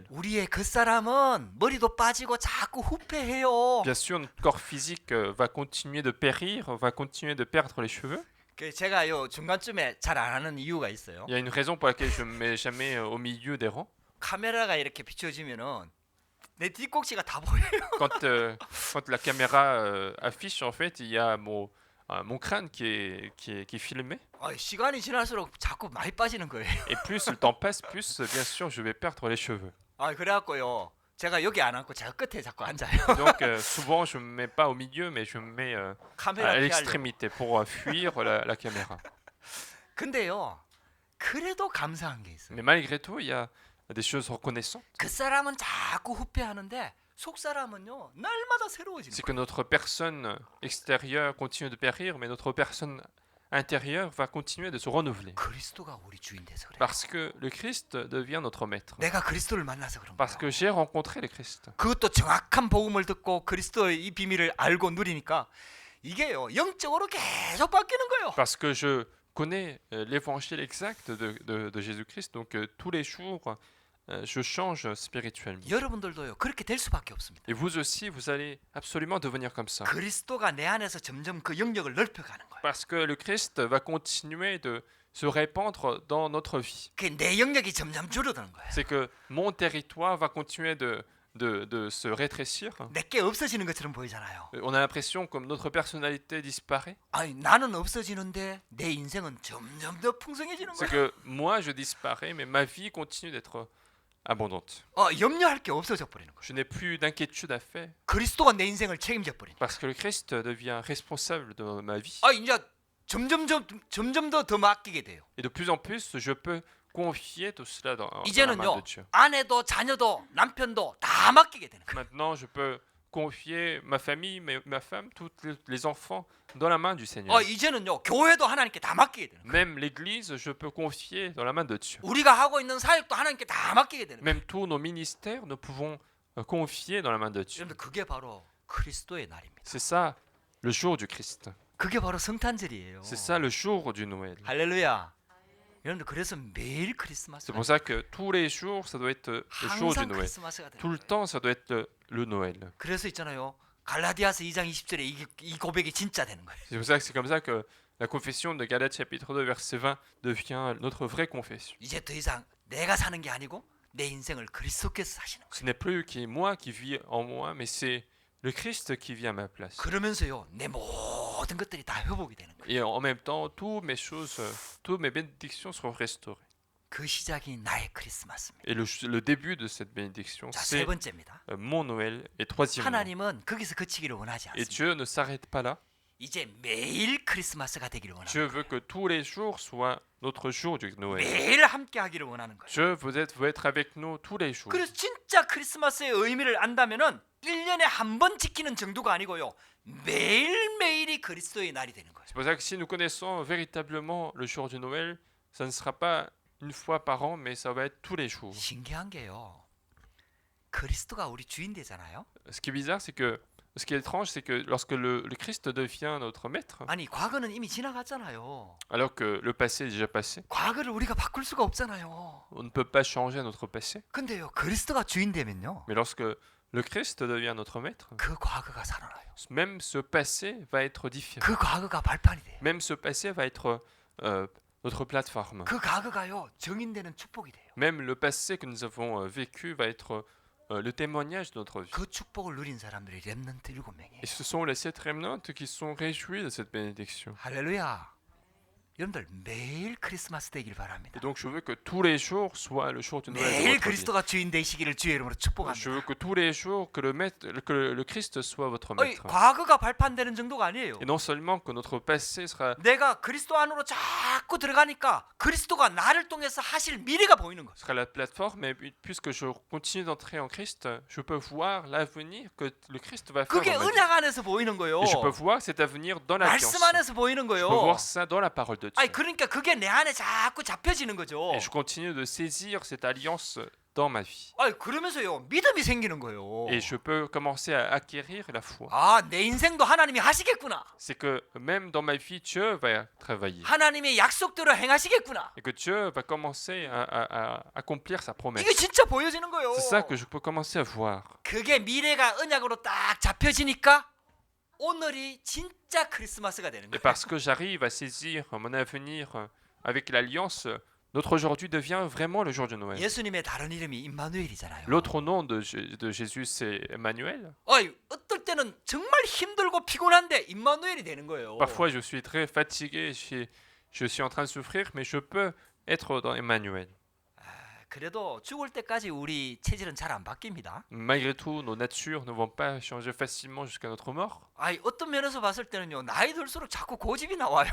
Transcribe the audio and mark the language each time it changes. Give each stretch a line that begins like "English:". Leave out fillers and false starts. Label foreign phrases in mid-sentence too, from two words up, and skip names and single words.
Korean: 우리의 겉사람은 머리도 빠지고 자꾸 후패해요.
French: Bien sûr, notre corps physique va continuer de périr, va continuer de perdre les cheveux.
Korean: 제가 요 중간쯤에 잘 안 하는 이유가 있어요.
French: Il y a une raison pour laquelle je ne me mets jamais au milieu des rangs.
Korean: 카메라가 이렇게 비춰지면은 내 뒷꼭지가 다 보여요.
French: Quand la caméra affiche, en fait, il y a mon crâne qui est filmé.
Korean: 시간이 지날수록 자꾸 많이 빠지는 거예요.
French: Et plus le temps passe, plus, bien sûr, je vais perdre les cheveux.
Korean: 그래갖고요. 제가 여기 안 앉고 제가 끝에 자꾸 앉아요.
French: Donc, souvent, je ne me mets pas au milieu, mais je me mets
Korean: 카메라
French: à
Korean: 피하려고.
French: l'extrémité pour fuir la caméra.
Korean: 근데요. 그래도 감사한 게 있어요.
French: Mais malgré tout, il y a des choses reconnaissantes.
Korean: 그 사람은 자꾸 후패하는데 속 사람은요. 날마다 새로워지는
French: C'est
Korean: 거예요.
French: que notre personne extérieure continue de périr, mais notre personne intérieure va continuer de se renouveler.
Korean: 그리스도가 우리 주인 돼서 그래요.
French: Parce que le Christ devient notre maître.
Korean: 내가 그리스도를 만나서 그런
French: Parce
Korean: 거예요.
French: que j'ai rencontré le Christ.
Korean: 그것도 정확한 복음을 듣고 그리스도의 이 비밀을 알고 누리니까 이게요. 영적으로 계속 바뀌는 거예요.
French: Parce que je connais l'évangile exact de Jésus-Christ. Donc tous les jours, je change spirituellement.
Korean: 여러분들도요. 그렇게 될 수밖에 없습니다.
French: Et vous aussi, vous allez absolument devenir comme ça.
Korean: 그리스도가 내 안에서 점점 그 영역을 넓혀가는 거예요.
French: Parce que le Christ va continuer de se répandre dans notre vie.
Korean: 내 영역이 점점 줄어드는 거예요.
French: C'est que mon territoire va continuer de se rétrécir.
Korean: 내게 없어지는 것처럼 보이잖아요.
French: On a l'impression comme notre personnalité disparaît.
Korean: 나는 없어지는데 내 인생은 점점 더 풍성해지는
French: C'est
Korean: 거예요.
French: que moi, je disparais, mais ma vie continue d'être abondante.
Korean: 염려할 게 없어져 버리는 거예요.
French: Je n'ai plus d'inquiétude à faire
Korean: 그리스도가 내 인생을 책임져 버리는 거예요.
French: parce que le Christ devient responsable de ma vie.
Korean: 이제 점점 더 맡기게 돼요.
French: Et de plus en plus, je peux confier tout cela dans la main
Korean: 이제는요.
French: de Dieu.
Korean: 아내도 자녀도 남편도 다 맡기게 되는 거예요.
French: Maintenant, je peux confier ma famille, ma femme, tous les enfants dans la main du Seigneur.
Korean: 이제는요. 교회도 하나님께 다 맡기게 되는 거예요.
French: Même l'Église, je peux confier dans la main de Dieu.
Korean: 우리가 하고 있는 사역도 하나님께 다 맡기게 되는 거예요.
French: Même tous nos ministères, nous pouvons confier dans la main de Dieu.
Korean: 여러분들 그게 바로 그리스도의 날입니다.
French: C'est ça, le jour du Christ.
Korean: 그게 바로 성탄절이에요.
French: C'est ça, le jour du Noël.
Korean: 할렐루야. 여러분들 그래서 매일 크리스마스.
French: C'est pour ça que tous les jours, ça doit être le jour du
Korean: 항상
French: Noël.
Korean: 크리스마스가 되는
French: Tout le
Korean: 거예요.
French: temps, ça doit être le Noël.
Korean: 그래서 있잖아요. 갈라디아서 2장 20절에 이 고백이 진짜 되는 거예요.
French: C'est pour ça que c'est comme ça que la confession de Galates chapitre 2 verset 20 devient notre vraie confession.
Korean: 이제 더 이상 내가 사는 게 아니고 내 인생을 그리스도께서 사시는 거예요.
French: Ce n'est plus moi qui vis en moi, mais c'est le Christ qui vit à ma place.
Korean: 그러면서요. 내 모든 것들이 다 회복이 되는 거예요.
French: Et en même temps, toutes mes choses, toutes mes bénédictions seront restaurées.
Korean: 그 시작이 나의 크리스마스입니다.
French: Et le début de cette bénédiction,
Korean: 자, 세
French: c'est
Korean: 번째입니다.
French: mon Noël. Et troisièmement,
Korean: 하나님은 거기서 그치기를 원하지
French: et
Korean: 않습니다.
French: Dieu ne s'arrête pas là.
Korean: 이제 매일 크리스마스가 되기를 원합니다.
French: Dieu veut que tous les jours soient notre jour du Noël.
Korean: 매일 함께 하기를 원하는 거예요.
French: Dieu veut être avec nous tous les jours.
Korean: 그래서 진짜 크리스마스의 의미를 안다면은 1년에 한 번 지키는 정도가 아니고요. 매일매일이 그리스도의 날이 되는 거예요.
French: C'est pour ça que si nous connaissons véritablement le jour du Noël, ça ne sera pas une fois par an, mais ça va être tous les jours.
Korean: 신기한 게요. 그리스도가 우리 주인 되잖아요.
French: Ce qui est bizarre, c'est que ce qui est étrange, c'est que lorsque le Christ devient notre maître,
Korean: 아니 과거는 이미 지나갔잖아요.
French: alors que le passé est déjà passé,
Korean: 과거를 우리가 바꿀 수가 없잖아요.
French: on ne peut pas changer notre passé.
Korean: 근데요. 그리스도가 주인 되면요.
French: Mais lorsque le Christ devient notre maître,
Korean: 그 과거가 살아나요.
French: même ce passé va être différent.
Korean: 그 과거가 발판이 돼요.
French: Même ce passé va être notre plateforme.
Korean: 그 과거가요. 증인되는 축복이 돼요.
French: Même le passé que nous avons vécu va être le témoignage de notre vie.
Korean: 그 축복을 누린 사람들이 렘넌트 7명이에요.
French: Et ce sont les 7 remnants qui sont réjouis de cette bénédiction.
Korean: 할렐루야. 여러분들 매일 크리스마스 되길 바랍니다.
French: Et donc je veux que tous les jours soient le jour du Noël de
Korean: 매일
French: votre vie.
Korean: 그리스도가 주인 되시기를 주의 이름으로
French: Je
Korean: 축복합니다.
French: veux que tous les jours que le Christ soit votre maître.
Korean: 과거가 발판되는 정도가 아니에요.
French: Et non seulement que notre passé sera...
Korean: 내가 그리스도 안으로 자꾸 들어가니까 그리스도가 나를 통해서 하실 미래가 보이는 거예요.
French: sera la plateforme, mais puisque je continue d'entrer en Christ, je peux voir l'avenir que le Christ va faire
Korean: 그게
French: dans ma vie.
Korean: 은약 안에서 보이는 거예요.
French: Et je peux voir cet avenir dans l'alliance.
Korean: 말씀 안에서 보이는
French: Je peux
Korean: 거예요.
French: voir ça dans la parole de Dieu.
Korean: 아니 그러니까 그게 내 안에 자꾸 잡혀지는 거죠.
French: Et je continue de saisir cette alliance dans ma vie.
Korean: 그러면서요 믿음이 생기는 거예요.
French: Et je peux commencer à acquérir la foi.
Korean: 아, 내 인생도 하나님이 하시겠구나.
French: C'est que même dans ma vie, Dieu va travailler.
Korean: 하나님의 약속대로 행하시겠구나.
French: Et que Dieu va commencer à accomplir sa promesse.
Korean: 이게 진짜 보여지는 거예요.
French: C'est ça que je peux commencer à voir.
Korean: 그게 미래가 언약으로 딱 잡혀지니까 오늘이 진짜 크리스마스가 되는
French: Et
Korean: 거예요.
French: parce que j'arrive à saisir mon avenir avec l'alliance, notre aujourd'hui devient vraiment le jour de Noël.
Korean: 예수님의 다른 이름이 임마누엘이잖아요.
French: L'autre nom de Jésus, c'est Emmanuel.
Korean: 어떨 때는 정말 힘들고 피곤한데 임마누엘이 되는 거예요.
French: Parfois, je suis très fatigué, je suis en train de souffrir, mais je peux être dans Emmanuel.
Korean: 그래도 죽을 때까지 우리 체질은 잘 안 바뀝니다.
French: Malgré tout, nos natures ne vont pas changer facilement jusqu'à notre mort.
Korean: 어떤 면에서 봤을 때는요, 나이 들수록 자꾸 고집이 나와요.